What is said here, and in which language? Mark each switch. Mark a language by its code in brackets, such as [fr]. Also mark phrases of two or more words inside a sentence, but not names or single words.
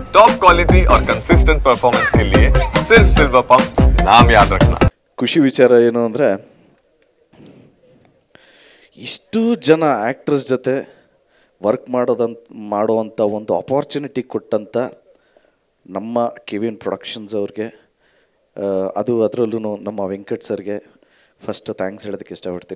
[en] top quality [hi] और [en] consistent performance [hi] के लिए सिर्फ सिल्वर पंप नाम याद रखना। [kn] ಖುಷಿ ವಿಚಾರ ಏನು ಅಂದರೆ ಇಷ್ಟು ಜನ ಆ್ಯಕ್ಟ್ರಸ್ ಜೊತೆ ವರ್ಕ್ ಮಾಡುವಂಥ ಒಂದು ಅಪಾರ್ಚುನಿಟಿ ಕೊಟ್ಟಂಥ ನಮ್ಮ ಕೆವಿನ್ ಪ್ರೊಡಕ್ಷನ್ಸ್ ಅವ್ರಿಗೆ ಅದರಲ್ಲೂ ನಮ್ಮ ವೆಂಕಟ್ ಸರ್ಗೆ [en] first thanks [kn] ಹೇಳೋದಕ್ಕೆ ಇಷ್ಟಪಡ್ತೀನಿ.